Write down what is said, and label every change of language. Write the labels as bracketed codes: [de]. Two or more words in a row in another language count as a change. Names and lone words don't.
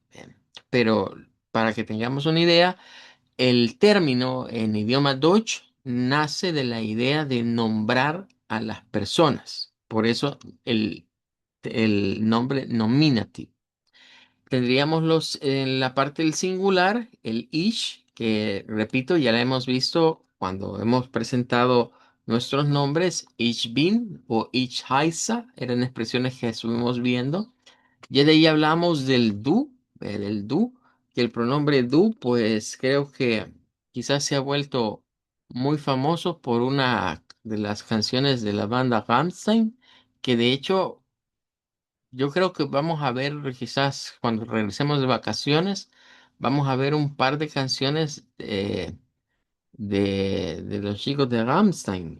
[es] Pero para que tengamos una idea, el término en idioma Deutsch nace de la idea de nombrar a las personas. Por eso el nombre nominative. Tendríamos en la parte del singular, el ish, que repito, ya la hemos visto cuando hemos presentado nuestros nombres. [de] Ich bin [es] o [de] ich heiße [es] eran expresiones que estuvimos viendo. Ya de ahí hablamos del du, que el pronombre du, pues creo que quizás se ha vuelto muy famoso por una de las canciones de la banda Rammstein, que de hecho yo creo que vamos a ver, quizás cuando regresemos de vacaciones, vamos a ver un par de canciones de los chicos de Rammstein.